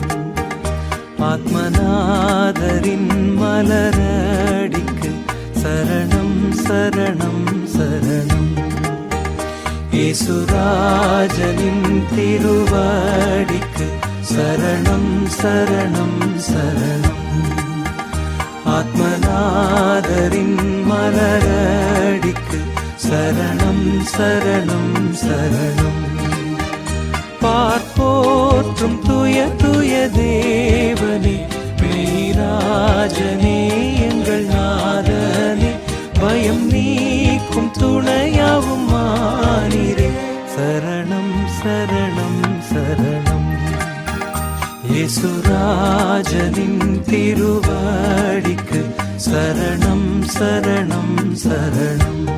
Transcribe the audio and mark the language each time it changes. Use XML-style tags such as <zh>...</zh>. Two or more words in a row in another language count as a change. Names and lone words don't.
<ml>ആത്മനാഥരിൻ മലരടിക്ക് ശരണം ശരണം ശരണം. യേശുരാജനിൻ തിരുവടിക്ക് ശരണം ശരണം ശരണം.</ml> <ta>ஆத்மநாதரின் மலரடிக்கு சரணம் சரணம் சரணம். பார்ப்போற்றும் துய துய தேவனே, மெய்ராஜனே, எங்கள் நாதனே, பயம் நீக்கும் துணையாவும் மானிரே, சரணம் சரணம் சரணம்.</ta> <ml>യേശുരാജനിൻ തിരുവടിക്ക് ശരണം ശരണം ശരണം.</ml>